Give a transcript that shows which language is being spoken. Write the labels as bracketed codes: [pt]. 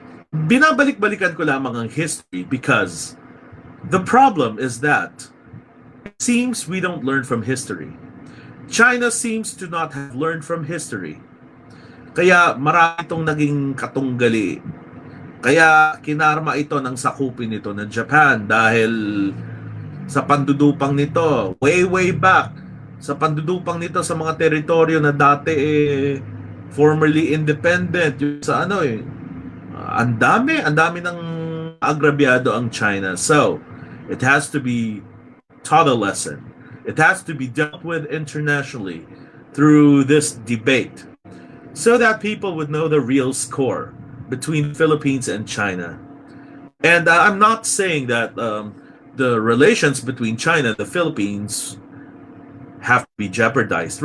[tl] Binabalik-balikan ko lamang ang [en] history because the problem is that it seems we don't learn from history. China seems to not have learned from history. [tl] Kaya marami itong naging katunggali. Kaya kinarma ito ng sakupin nito ng Japan dahil sa pandudupang nito, way back, sa pandudupang nito sa mga teritoryo na dati [en] formerly independent, [tl] yung sa ang dami ng agrabyado ang China. [en] So, it has to be taught a lesson. It has to be dealt with internationally through this debate so that people would know the real score between Philippines and China. And I'm not saying that the relations between China and the Philippines have to be jeopardized.